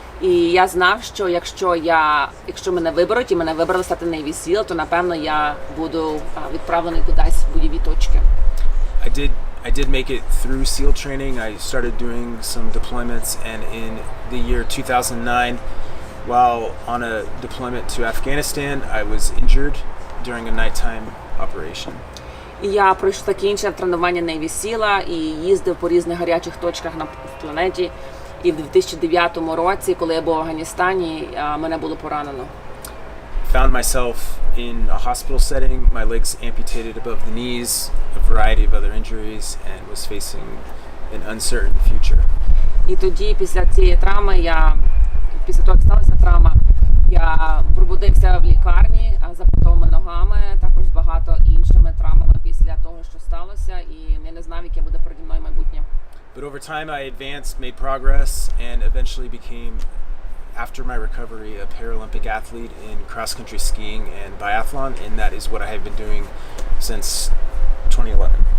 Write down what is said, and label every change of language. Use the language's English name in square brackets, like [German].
[Ukrainian] І я знав, що якщо мене виберуть і мене вибрали стати Navy SEAL, то напевно я буду відправлений кудись в бойові точки. [English] I did make it through SEAL training. I started doing some deployments, and in the year 2009, while on a deployment to Afghanistan, I was injured during a nighttime operation. [Ukrainian] Я закінчив тренування Navy SEAL і їздив по різних гарячих точках на планеті. І в 2009 році, коли я був в Афганістані, мене було поранено. [English] Found myself in a hospital setting, my legs amputated above the knees, a variety of other injuries, and was facing an uncertain future. [Ukrainian] І тоді, після цієї травми, після того, як сталася травма, я пробудився в лікарні з запитовими ногами, також з багато іншими травмами після того, що сталося, і я не знав, яке буде переді мною майбутнє. [English] But over time I advanced, made progress, and eventually became, after my recovery, a Paralympic athlete in cross-country skiing and biathlon, and that is what I have been doing since 2011.